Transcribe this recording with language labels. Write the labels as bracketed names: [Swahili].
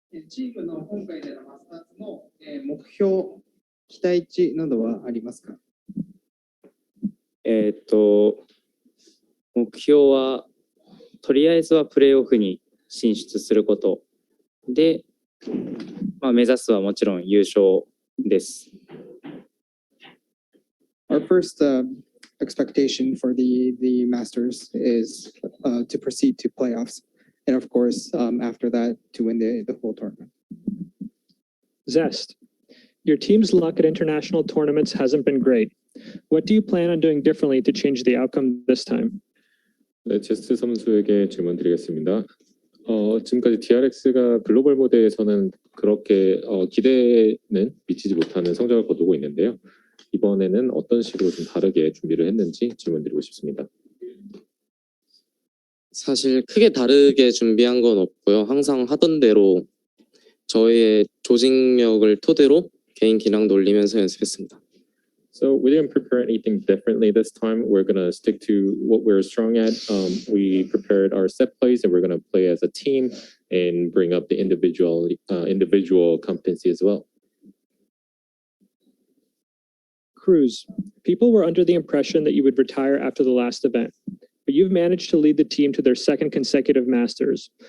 [Japanese] チームの今回でのマスターズの目標、期待値などはありますか？目標はとりあえずはプレーオフに進出することで、目指すはもちろん優勝です。 [English] Our first expectation for the Masters is to proceed to playoffs. And of course, after that, to win the whole tournament. Zest, your team's luck at international tournaments hasn't been great. What do you plan on doing differently to change the outcome this time? [Korean] 네, 제스트 선수에게 질문 드리겠습니다. 지금까지 DRX가 글로벌 무대에서는 그렇게 기대는 미치지 못하는 성적을 거두고 있는데요. 이번에는 어떤 식으로 좀 다르게 준비를 했는지 질문 드리고 싶습니다. 사실 크게 다르게 준비한 건 없고요. 항상 하던 대로 저의 조직력을 토대로 개인 기량도 올리면서 연습했습니다. [English] So we didn't prepare anything differently this time. We're going to stick to what we're strong at. We prepared our set plays and we're going to play as a team and bring up the individual competency as well. Crws, people were under the impression that you would retire after the last event, but you've managed to lead the team to their second consecutive Masters.